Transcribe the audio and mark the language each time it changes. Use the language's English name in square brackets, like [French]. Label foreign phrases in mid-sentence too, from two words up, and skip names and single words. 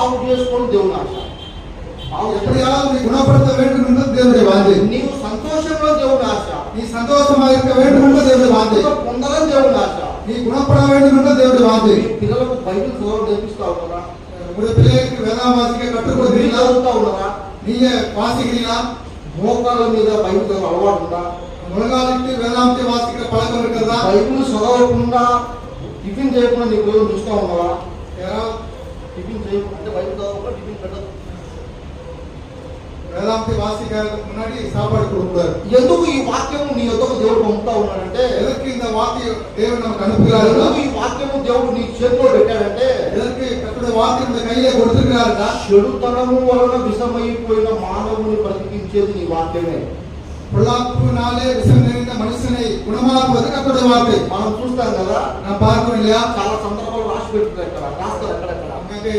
[Telugu] చేసుకోవడం దేవుని ఆశ. [Tamil] எப்படியாவது நீ குணப்படுத்த வேண்டும் என்பது தேவனுடைய வாஞ்சை. [Telugu] నీవు సంతోషంలో దేవుని ఆశ. [Tamil] நீ சந்தோஷமாக இருக்க வேண்டும் என்பது தேவனுடைய வாஞ்சை. [Telugu] పొందడం దేవుని ఆశ. [Tamil] நீ குணப்பட வேண்டும் என்பது தேவனுடைய வாஞ்சை. [Telugu] పిల్లలకు బైబిల్ చదవడం నేర్పిస్తా ఉన్నారా? [Tamil] உங்களுடைய பிள்ளைகளுக்கு வேதாகம் வாசிக்க கற்றுக் கொடுக்கிறீங்களா? [Telugu] చదువుతా ఉన్నారా? [Tamil] நீங்க வாசிக்கிறீங்களா? [Telugu] మోకాళ్ళ మీద బైబిల్ చదవడం అలవాటు ఉందా? [Tamil] முழங்காலிட்டு வேதாகத்தை வாசிக்கிற பழக்கம் இருக்கிறதா? [Telugu] బైబిల్ చదవకుండా టిఫిన్ చేయకుండా నీ పిల్లలు చూస్తా ఉన్నావా? టిఫిన్ చేయకుండా అంటే బైబిల్ చదవకుండా టిఫిన్ పెట్టదు. [Tamil] வேதாகத்தை வாசிக்கிறதுக்கு முன்னாடி சாப்பாடு கொடுக்கிறார். [Telugu] ఎందుకు ఈ వాక్యము నీ యొద్దకు దేవుడు పంపుతా ఉన్నాడంటే, [Tamil] எதற்கு இந்த வாக்கியம் தேவன் நமக்கு அனுப்புகிறார்? [Telugu] ఎందుకు ఈ వాక్యము దేవుడు నీ చేతిలో పెట్టాడంటే, [Tamil] எதற்கு கர்த்தருடைய வாக்கியம் இந்த கையிலே கொடுத்திருக்கிறாருடா? [Telugu] చెడుతనము వలన విషమైపోయిన మానవుని బ్రతికించేది నీ వాక్యమే. [Tamil] பொல்லாப்புனாலே விஷம் நிறைந்த மனுஷனை குணமாக்குவது கர்த்தருடைய வார்த்தை. [Telugu] మనం చూస్తాం కదా, [Tamil] நான் பார்க்கிறோம் இல்லையா? [Telugu] చాలా సందర్భాలు రాసి పెట్టుకుంటారు, రాస్తారు అక్కడక్కడ.